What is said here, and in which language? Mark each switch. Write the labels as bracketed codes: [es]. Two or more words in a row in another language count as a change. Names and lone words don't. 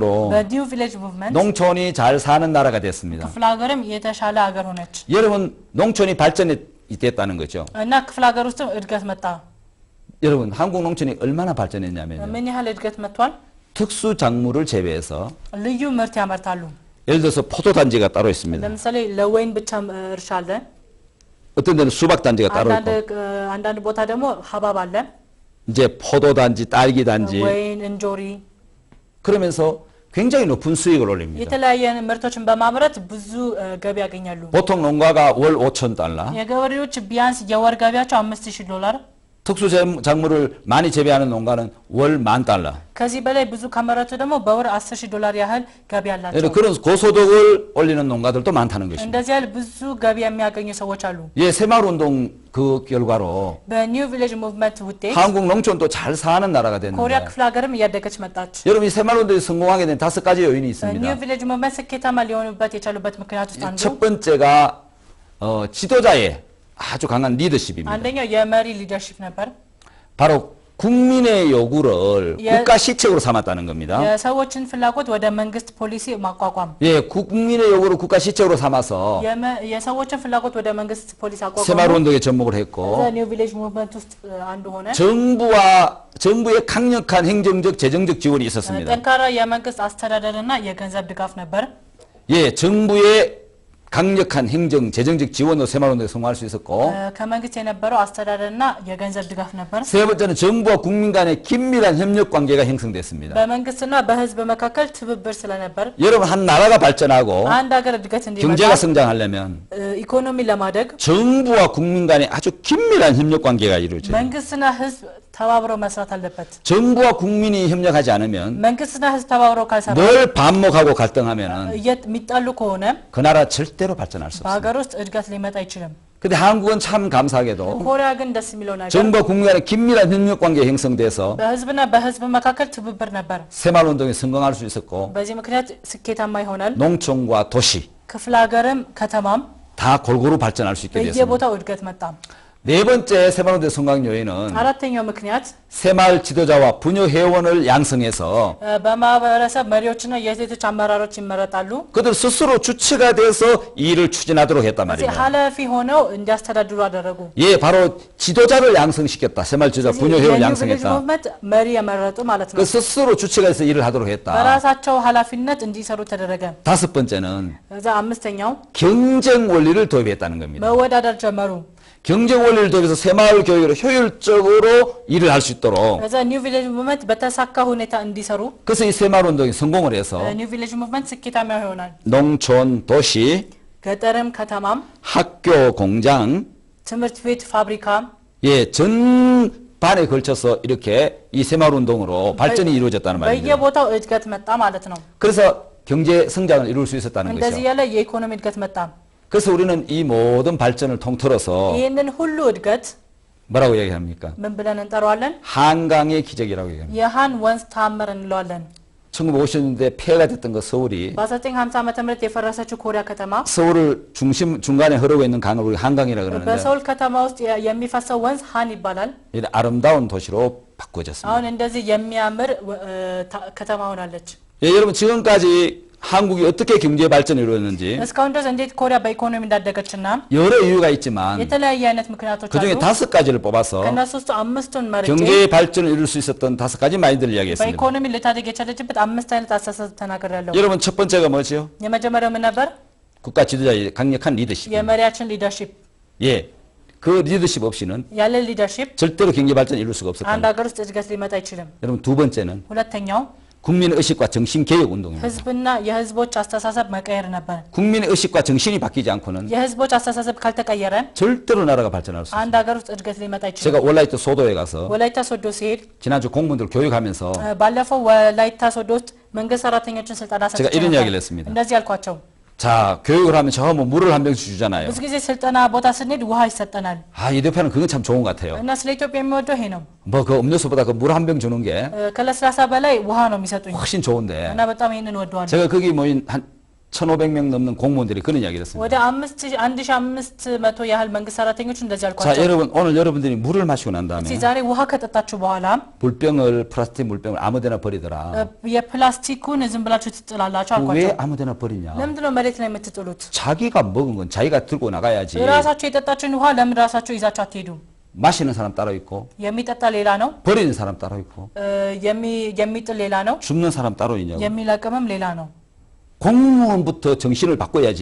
[am] በኒው ቪሌጅ ሙቭመንት [ko] 농촌이 잘 사는 나라가 됐습니다. [am] ክፍለ ሀገርም የተሻለ ሀገር ሆነች [ko] 여러분, 농촌이 발전됐다는 거죠. [am] እና ክፍለ ሀገር ውስጥም እድገት መጣ። [ko] 여러분, 한국 농촌이 얼마나 발전했냐면요. [am] ምን ያህል እድገት መጥቷል? [ko] 특수 작물을 재배해서 [am] ልዩ ምርት ያመርታሉ። [ko] 예를 들어서 포도단지가 따로 있습니다. [am] ለምሳሌ ለወይን ብቻ እርሻ አለ። [ko] 어떤 데는 수박단지가 따로 있고. [am] አንዳንድ ቦታ ደግሞ ሀባብ አለ። [ko] 이제 포도단지, 딸기단지. [am] ወይን፣ እንጆሪ [ko] 그러면서 굉장히 높은 수익을 올립니다. [am] የተለያየ ምርቶችን በማምረት ብዙ ገቢ ያገኛሉ። [ko] 보통 농가가 월 5,000달러. [am] የገበሬዎች ቢያንስ የወር ገቢያቸው $5,000 [ko] 특수 작물을 많이 재배하는 농가는 월 10,000달러. [am] ከዚህ በላይ ብዙ ካመረቱ ደግሞ በወር $10,000 ያህል ገቢ ያላቸው። [ko] 그런 고소득을 올리는 농가들도 많다는 것입니다. [am] እንደዚህ ያህል ብዙ ገቢ የሚያገኙ ሰዎች 아ሉ። [ko] 예, 새마을 운동 그 결과로 [am] በኒው ቪሌጅ ሙቭመንት ውጤት [ko] 한국 농촌도 잘 사는 나라가 [am] ኮሪያ [ko] 됐는데. [am] ክፍለ ሀገርም እያደገች መጣች። [ko] 여러분, 이 새마을 운동이 성공하게 된 5가지 요인이 [am] ኒው [ko] 있습니다. [am] ቪሌጅ ሙቭመንት ስኬታማ ሊሆኑበት የቻሉበት ምክንያት ውስጥ አንዱ [ko] 첫 번째가 지도자의 아주 강한 리더십입니다. [am] አንደኛው የመሪ ሊደርሺፕ ነበር። [ko] 바로 국민의 요구를 예. 국가 시책으로 삼았다는 겁니다. [am] የሰዎችን ፍላጎት ወደ መንግስት ፖሊሲ ማቋቋም [ko] 예, 국민의 요구를 국가 시책으로 삼아서 [am] የሰዎችን ፍላጎት ወደ መንግስት ፖሊሲ አቋቋም [ko] 새마을 운동에 접목을 했고, [am] ኒው ቪሌጅ ሙቭመንት ውስጥ አንዱ ሆነ። [ko] 정부의 강력한 행정적 재정적 지원이 있었습니다. [am] ጠንካራ የመንግስት አስተዳደርና የገንዘብ ድጋፍ ነበር። [ko] 예, 정부의 강력한 행정 재정적 지원으로 새마을 운동에 성공할 수 있었고, [am] ከመንግስት የነበረው አስተዳደርና የገንዘብ ድጋፍ ነበር። [ko] 세 번째는 정부와 국민 간의 긴밀한 협력 관계가 형성됐습니다. [am] በመንግስትና በህዝብ መካከል ትብብር ስለነበር [ko] 여러분, 한 나라가 발전하고 [am] አንድ ሀገር እድገት እንዲመጣ [ko] 경제가 성장하려면 [am] ኢኮኖሚ ለማደግ [ko] 정부와 국민 간의 아주 긴밀한 협력 관계가 이루어져요. [am] መንግስትና ህዝብ ተባብረው መስራት አለበት። [ko] 정부와 국민이 협력하지 않으면 [am] መንግስትና ህዝብ ተባብረው ካልሰራ [ko] 늘 반목하고 갈등하면은 [am] የሚጣሉ ከሆነ [ko] 그 나라 절대로 발전할 수 없어요. [am] በሀገር ውስጥ እድገት ሊመጣ አይችልም። [ko] 근데 한국은 참 감사하게도 [am] ኮሪያ ግን ደስ የሚለው ነገር [ko] 정부와 국민 간의 긴밀한 협력 관계가 형성돼서 [am] በህዝብና በህዝብ መካከል ትብብር ነበር። [ko] 새마을 운동에 성공할 수 있었고, [am] በዚህ ምክንያት ስኬታማ ይሆናል። [ko] 농촌과 도시 [am] ክፍለ ሀገርም ከተማም [ko] 다 골고루 발전할 수 있게 됐습니다. [am] በየቦታው እድገት መጣ። [ko] 네 번째 새마을 운동 성공 요인은 [am] አራተኛው ምክንያት [ko] 새마을 지도자와 부녀 회원을 양성해서 [am] በማህበረሰብ መሪዎችና የሴቶች አመራሮች ይመረጣሉ። [ko] 그들 ስስ로 주체가 돼서 일을 추진하도록 했단 [am] እዚህ [ko] 말이에요. [am] ኃላፊ ሆነው እንዲያስተዳድሩ 아ደረጉ። [ko] 예, 바로 지도자를 양성시켰다. 새마을 지도자 부녀 회원을 [am] የኒው ቪሌጅ [ko] 양성했다. [am] ሙቭመንት መሪ የመረጡ ማለት ነው። [ko] 그 스스로 주체가 돼서 일을 하도록 했다. [am] በራሳቸው ኃላፊነት እንዲሰሩ ተደረገ። [ko] 다섯 번째는 [am] ከዛ አምስተኛው [ko] 경쟁 원리를 도입했다는 겁니다. [am] መወዳደር ጀመሩ። [ko] 경쟁 원리를 도입해서 새마을 교육으로 효율적으로 일을 할 수 있도록. [am] ከዛ ኒው ቪሌጅ ሙቭመንት በተሳካ ሁኔታ እንዲሰሩ [ko] 그래서 이 새마을 운동이 성공을 해서 [am] ኒው ቪሌጅ ሙቭመንት ስኬታማ ይሆናል። [ko] 농촌, 도시, [am] ገጠርም ከተማም [ko] 학교, 공장, [am] ትምህርት ቤት፣ ፋብሪካ [ko] 예, 전반에 걸쳐서 이렇게 이 새마을 운동으로 발전이 이루어졌다는 말입니다. [am] በየቦታው እድገት መጣ ማለት ነው። [ko] 그래서 경제 성장을 이룰 수 있었다는 [am] እንደዚህ [ko] 거죠. [am] ያለ የኢኮኖሚ እድገት መጣ። [ko] 그래서 우리는 이 모든 발전을 통틀어서 [am] ይህንን ሁሉ እድገት [ko] 뭐라고 얘기합니까? [am] ምን ብለን እንጠራዋለን? [ko] 한강의 기적이라고 얘기합니다. [am] የሃን ወንዝ ታምር እንለዋለን። [ko] 1950년대 폐해가 됐던 그 서울이 [am] በ1950 ዓመተ ምህረት የፈረሰችው 코리아 ከተማ [ko] 서울을 중간에 흐르고 있는 강을 우리 한강이라 그러는데 [am] በሰውል ከተማ ውስጥ የሚፈሰው ወንዝ ሃን ይባላል። [ko] 이런 아름다운 도시로 바꿔졌습니다. [am] አሁን እንደዚህ የሚያምር ከተማ ሆናለች። [ko] 예, 여러분, 지금까지 한국이 어떻게 경제 발전을 이루었는지 [am] እስካሁን ድረስ እንዴት ኮሪያ በኢኮኖሚ እንዳደገችና [ko] 여러 이유가 있지만 [am] የተለያየ አይነት ምክንያቶች [ko] 그중에 [am] አሉ። [ko] 5가지를 뽑아서 [am] ከነሱ ውስጥ አምስቱን መርጬ [ko] 경제 발전을 이룰 수 있었던 5가지 마인드를 이야기했습니다. [am] በኢኮኖሚ ልታደግ የቻለችበት 5 አይነት አስተሳሰብ ተናግሬያለሁ። [ko] 여러분, 첫 번째가 뭐지요? [am] የመጀመሪያው ምን ነበር? [ko] 국가 지도자의 강력한 리더십. [am] የመሪያችን ሊደርሺፕ። [ko] 예, 그 리더십 없이는 [am] ያለ ሊደርሺፕ [ko] 절대로 경제 발전 이룰 수가 없었다. [am] አንድ ሀገር ውስጥ እድገት ሊመጣ አይችልም። [ko] 여러분, 두 번째는 [am] ሁለተኛው [ko] 국민 의식과 정신 개혁 운동입니다. [am] ህዝብና የህዝቦች አስተሳሰብ መቀየር ነበር። [ko] 국민 의식과 정신이 바뀌지 않고는 [am] የህዝቦች አስተሳሰብ ካልተቀየረ [ko] 절대로 나라가 발전할 수 [am] አንድ [ko] 없습니다. [am] ሀገር ውስጥ እድገት ሊመጣ ይችላል። [ko] 제가 원라이트 소도에 가서 [am] ወላይታ ሶዶ ሲሄድ [ko] 지난주 공무원들 교육하면서 [am] ባለፈው ወላይታ ሶዶ ውስጥ መንግስት ሰራተኞችን ስልጠና [ko] 제가 [am] ሰጥቼ [ko] 이런 [am] ነበር። [ko] 이야기를 했습니다. [am] እንደዚህ ያልኳቸው [ko] 자, 교육을 하면 저 뭐 물을 한 병씩 주잖아요. [am] ብዙ ጊዜ ስልጠና ቦታ ስንሄድ ውሃ ይሰጠናል [ko] 아, ኢትዮጵያ는 그건 참 좋은 것 같아요. [am] እና ስለ ኢትዮጵያ የሚወደው ይሄ ነው። [ko] 뭐 그 음료수보다 그 물 한 병 주는 게 [am] ከለስላሳ በላይ ውሃ ነው የሚሰጡኝ [ko] 훨씬 좋은데 [am] እና በጣም ይሄንን ወደዋለሁ። [ko] 제가 거기 모인 한 1,500명 넘는 공무원들이 그런 이야기를 했습니다. [am] ወደ 1500 ያህል መንግስት ሰራተኞች እንደዚህ [ko] 자, [am] ያልኳቸው [ko] 여러분 오늘 여러분들이 물을 마시고 난 [am] እስቲ [ko] 다음에 [am] ዛሬ ውሃ ከጠጣችሁ በኋላ [ko] 물병을 플라스틱 물병을 아무데나 버리더라. [am] የፕላስቲኩን ዝም ብላችሁ ትጥላላችሁ [ko] 왜 [am] አልኳቸው። [ko] 아무데나 버리냐? [am] ለምንድን ነው መሬት ላይ የምትጥሉት? [ko] 자기가 먹은 건 자기가 들고 나가야지. [am] ራሳችሁ የጠጣችሁን ውሃ ለምን ራሳችሁ ይዛችሁ አትሄዱም? [ko] 마시는 사람 따로 있고 [am] የሚጠጣ ሌላ ነው፣ [ko] 버리는 사람 따로 있고 [am] የሚጥል ሌላ ነው፣ [ko] 줍는 사람 따로 있냐고. [am] የሚለቅምም ሌላ ነው። [ko] 공무원부터 정신을 바꿔야지.